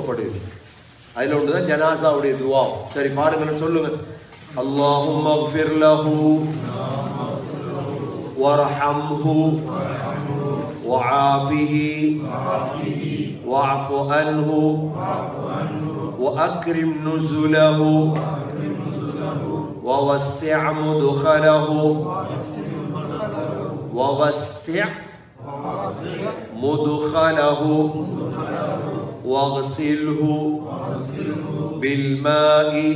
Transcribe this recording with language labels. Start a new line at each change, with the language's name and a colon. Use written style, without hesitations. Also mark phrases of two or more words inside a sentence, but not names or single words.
Tamil: விரும்பப்படுது. அதுல ஒன்றுதான் ஜனாசாவுடைய துவா. சரி பாருங்க, சொல்லுங்க.
Arabic: اللهم اغفر له وارحمه وعافه واعف عنه وأكرم نزله ووسع مدخله ووسع مدخله واغسله بالماء